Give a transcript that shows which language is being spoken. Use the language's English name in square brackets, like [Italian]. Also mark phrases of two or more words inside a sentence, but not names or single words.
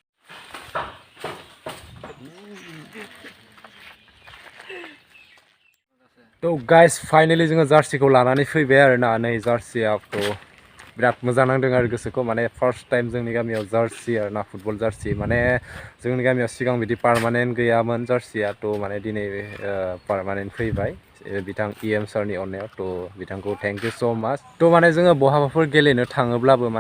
[Bodo] तो गाइस फाइनाली जोङो जार्सिखौ लानानै फैबाय आरोना नै जार्सिया तो बिराद मोजां नांदों आरो गोसोखौ माने [English] first time [Bodo] जोंनि गामियाव जार्सि आरोना [English] football jersey [Bodo] माने जोंनि गामियाव सिगां बिदि पार्मानेन्ट गैयामोन जार्सिया तो माने दिनै पार्मानेन्ट फैबाय बिथां इएम सारनि अननायाव तो बिथांखौ [English] thank you so much [Bodo] तो माने जोङो बहाबाफोर गेलेनो थाङोब्लाबो माने